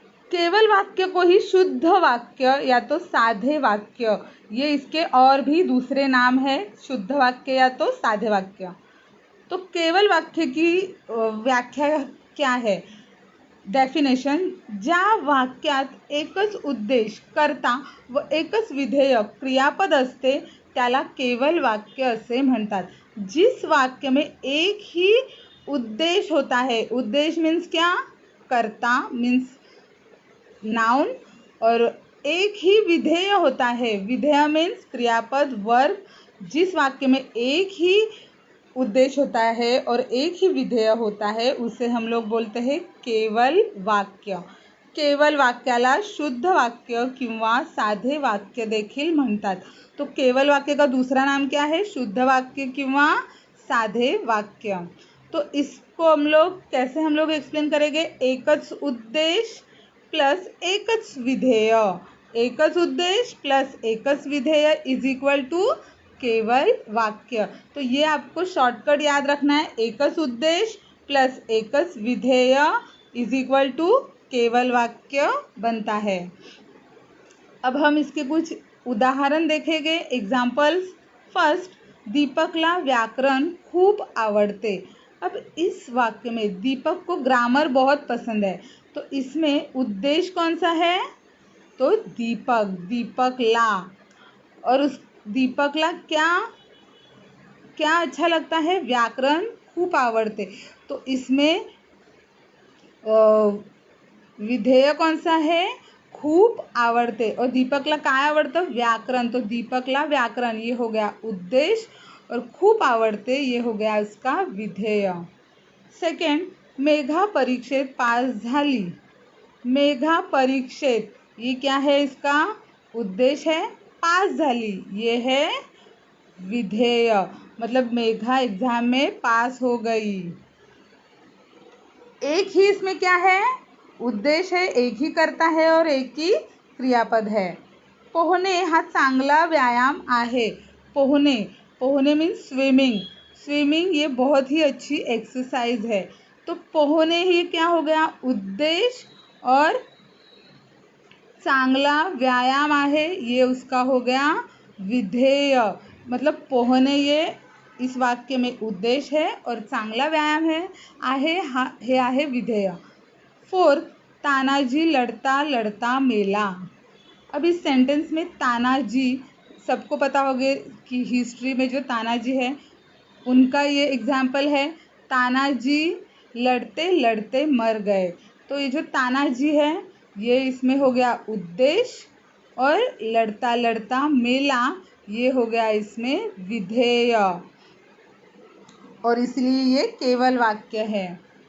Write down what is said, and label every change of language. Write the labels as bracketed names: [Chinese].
[Hindi] केवल वाक्य को ही शुद्ध वाक्य या तो साधे वाक्य, ये इसके और भी दूसरे नाम है, शुद्ध वाक्य या तो साधे वाक्य। तो केवल वाक्य की व्याख्या क्या है? [Marathi] डेफिनेशन, ज्या वाक्यात एकच उद्देश, कर्ता व एकच विधेय क्रियापद असते त्याला केवल वाक्य असे म्हणतात। [Hindi] जिस वाक्य में एक ही उद्देश्य होता है, उद्देश्य मीन्स क्या? कर्ता मीन्स नाउन, और एक ही विधेय होता है, विधेय मीन्स क्रियापद, वर्ब। जिस वाक्य में एक ही उद्देश्य होता है और एक ही विधेय होता है उसे हम लोग बोलते हैं केवल वाक्य। [Marathi] केवल वाक्याला शुद्ध वाक्य किंवा साधे वाक्य देखील म्हणतात। [Hindi] तो केवल वाक्य का दूसरा नाम क्या है? [Marathi] शुद्ध वाक्य किंवा साधे वाक्य। [Hindi] तो इसको हम लोग कैसे एक्सप्लेन करेंगे? [Marathi] एकच उद्देश [Hindi] प्लस [Marathi] एकच विधेय, [Hindi] एकच उद्देश्य प्लस एकच विधेय इज इक्वल टू केवल वाक्य। तो ये आपको शॉर्टकट याद रखना है, [Marathi] एकच उद्देश्य [Hindi] प्लस [Marathi] एकच विधेय [Hindi] इज इक्वल टू केवल वाक्य बनता है। अब हम इसके कुछ उदाहरण देखेंगे, एग्जाम्पल्स। [Marathi] फर्स्ट, दीपकला व्याकरण खूप आवडते। [Hindi] अब इस वाक्य में दीपक को ग्रामर बहुत पसंद है, तो इसमें उद्देश्य कौन सा है? तो दीपकला, और उस दीपकला क्या अच्छा लगता है? [Marathi] व्याकरण खूप आवडते। [Hindi] तो इसमें विधेय कौन सा है? [Marathi] खूप आवडते, और दीपकला काय आवडतं? व्याकरण। [Hindi] तो [Marathi] दीपकला व्याकरण [Hindi] ये हो गया उद्देश्य, और [Marathi] खूप आवडते [Hindi] ये हो गया उसका विधेय। [Marathi] सेकंड, मेघा परीक्षेत पास झाली। मेघा परीक्षेत [Hindi] ये क्या है? इसका उद्देश्य है, [Marathi] पास झाली [Hindi] ये है विधेय, मतलब मेघा एग्जाम में पास हो गई। एक ही इसमें क्या है? उद्देश्य है, एक ही करता है और एक ही क्रियापद है। [Marathi] पोहणे हा चांगला व्यायाम आहे। [Hindi] पोहणे मीन्स स्विमिंग ये बहुत ही अच्छी एक्सरसाइज है। तो पोहणे ही क्या हो गया? उद्देश्य, और [Marathi] चांगला व्यायाम आहे, [Hindi] ये उसका हो गया विधेय, मतलब पोहणे ये इस वाक्य में उद्देश है और [Marathi] चांगला व्यायाम आहे हे आहे विधेय. 4. [Hindi] तानाजी लड़ता लड़ता मेला. अब इस सेंटेंस में तानाजी, सबको पता होगा कि हिस्ट्री में जो तानाजी है उनका ये एग्जाम्पल है. तानाजी लड़ते लड़ते मर गए. तो ये जो तानाजी है ये इसमें हो गया उद्देश्य और लड़ता लड़ता मेला ये हो गया इसमें विधेय और इसलिए ये केवल वाक्य है.